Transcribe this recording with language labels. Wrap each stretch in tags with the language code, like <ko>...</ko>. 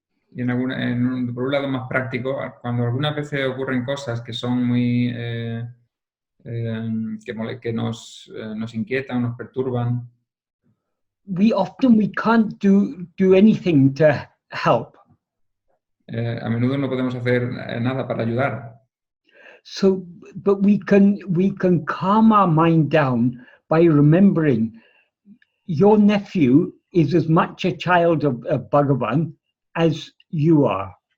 <es>Y por un lado más práctico, cuando algunas veces ocurren cosas que son muy que nos inquietan, nos perturban,</es> <en>we can't do anything to help.</en> <es>a menudo no podemos hacer nada para ayudar.</es> <en>So, but we can calm our mind down by remembering your nephew is as much a child of Bhagavan as you are.</en>